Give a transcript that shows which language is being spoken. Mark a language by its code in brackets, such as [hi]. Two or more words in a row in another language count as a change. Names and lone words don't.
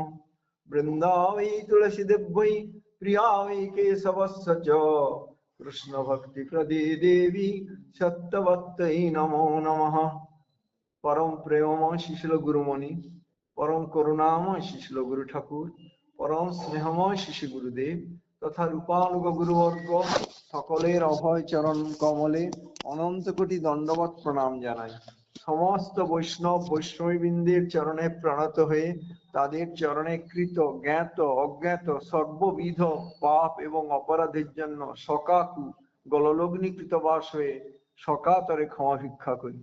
[sa] वृन्दावै तुलसीदेव्यै प्रिया वै केशवस्य च कृष्ण भक्ति प्रदे देवी सत्यवत्तै नमो नमः। [bn] পরম প্রেমময় শিশিল গুরুমণি, পরম করুণাময় শিশিল গুরু ঠাকুর, পরম স্নেহময় শিশি গুরুদেব তথা রূপানুগ গুরুবর্গ সকলের অভয় চরণ কমলে অনন্ত কোটি দণ্ডবৎ প্রণাম জানাই। সমস্ত বৈষ্ণব বৈষ্ণবীবৃন্দের চরণে প্রণত হয়ে তাদের চরণে কৃত জ্ঞাত অজ্ঞাত সর্ববিধ পাপ এবং অপরাধের জন্য সকাকু গললগ্নিকৃত বাস হয়ে সকাতরে ক্ষমা ভিক্ষা করি।